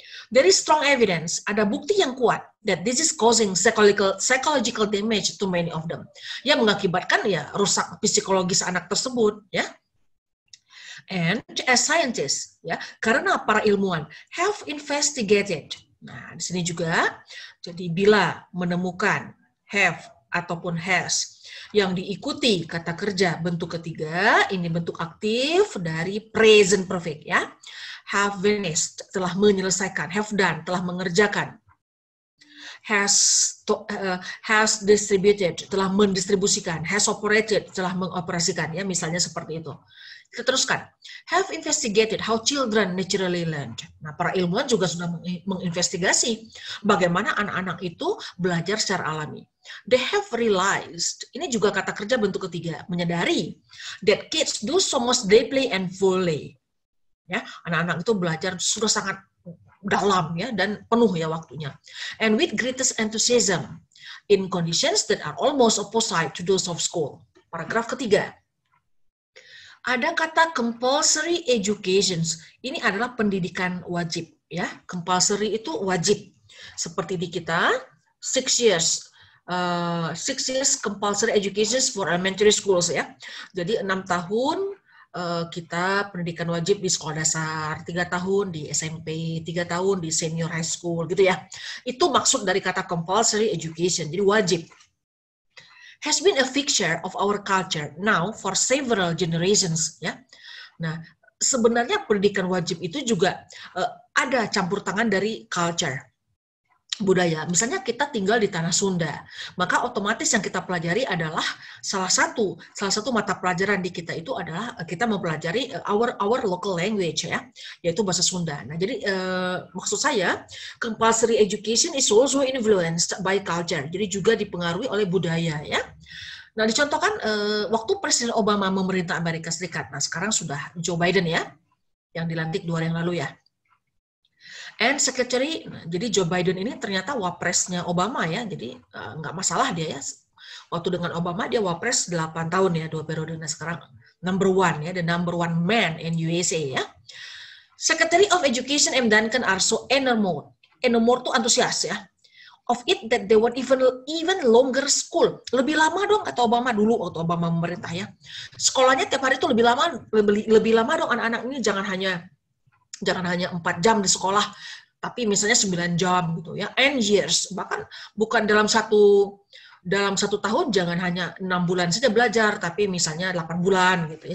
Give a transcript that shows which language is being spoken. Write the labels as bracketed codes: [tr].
[en] There is strong evidence, [id] ada bukti yang kuat [en] that this is causing psychological damage to many of them. [id] Yang mengakibatkan ya rusak psikologis anak tersebut ya. [en] And as scientists ya, [id] karena para ilmuwan [en] have investigated. [id] Nah, di sini juga jadi bila menemukan have ataupun has yang diikuti kata kerja bentuk ketiga, ini bentuk aktif dari present perfect ya. [en] Have finished, [id] telah menyelesaikan. [en] Have done, [id] telah mengerjakan. [en] Has distributed, [id] telah mendistribusikan. [en] Has operated, [id] telah mengoperasikan. Ya, misalnya seperti itu. Kita teruskan. [en] Have investigated how children naturally learn. [id] Nah, para ilmuwan juga sudah menginvestigasi bagaimana anak-anak itu belajar secara alami. [en] They have realized, [id] ini juga kata kerja bentuk ketiga, menyadari [en] that kids do so much deeply and fully. [id] Ya, anak-anak itu belajar sudah sangat dalam ya dan penuh ya waktunya. [en] And with greatest enthusiasm in conditions that are almost opposite to those of school. [id] Paragraf ketiga. Ada kata compulsory education. Ini adalah pendidikan wajib ya. Compulsory itu wajib. Seperti di kita 6 years. [en] 6 years compulsory education for elementary schools ya. [id] Jadi 6 tahun kita pendidikan wajib di sekolah dasar, 3 tahun di SMP, 3 tahun di senior high school gitu ya. Itu maksud dari kata compulsory education, jadi wajib. [en] Has been a feature of our culture now for several generations ya. [id] Nah, sebenarnya pendidikan wajib itu juga ada campur tangan dari culture. Budaya, misalnya kita tinggal di tanah Sunda, maka otomatis yang kita pelajari adalah salah satu mata pelajaran di kita itu adalah kita mempelajari [en] our local language [id] ya, yaitu bahasa Sunda. Nah, jadi maksud saya [en] compulsory education is also influenced by culture, [id] jadi juga dipengaruhi oleh budaya ya. Nah, dicontohkan waktu Presiden Obama memerintah Amerika Serikat, nah sekarang sudah Joe Biden ya, yang dilantik 2 hari yang lalu ya. And secretary, jadi Joe Biden ini ternyata wapresnya Obama ya, jadi nggak masalah dia ya. Waktu dengan Obama dia wapres 8 tahun ya, 2 periode. [en] Nah sekarang number 1 ya, the number 1 man in USA ya. Secretary of Education M. Duncan are so enamored. Enamored [id] tuh antusias ya. [en] of it that they want even longer school. [id] Lebih lama dong kata Obama dulu waktu Obama memerintah ya. Sekolahnya tiap hari itu lebih lama dong anak-anak ini jangan hanya 4 jam di sekolah, tapi misalnya 9 jam gitu ya. [en] And years, [id] bahkan bukan dalam satu tahun jangan hanya 6 bulan saja belajar, tapi misalnya 8 bulan gitu ya.